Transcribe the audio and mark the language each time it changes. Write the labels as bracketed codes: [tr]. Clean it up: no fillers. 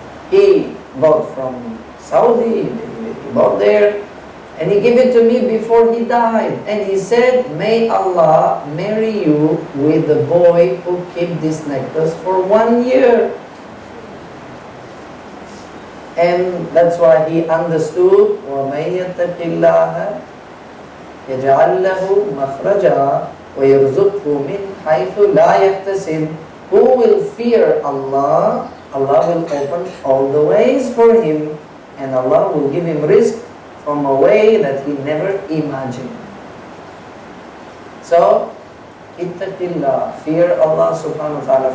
[en] He bought from Saudi, he bought there, and he gave it to me before he died. And he said, may Allah marry you with the boy who kept this necklace for 1 year. [ar] And that's why he understood, وَمَن يَتَّقِ اللَّهَ يَجْعَلْ لَهُ مَخْرَجًا وَيَرْزُقْهُ مِنْ حَيْثُ لَا يَحْتَسِبُ. [en] Who will fear Allah, Allah will open all the ways for him, and Allah will give him rizq from a way that he never imagined. So, ittaqillah, fear Allah subhanahu wa ta'ala.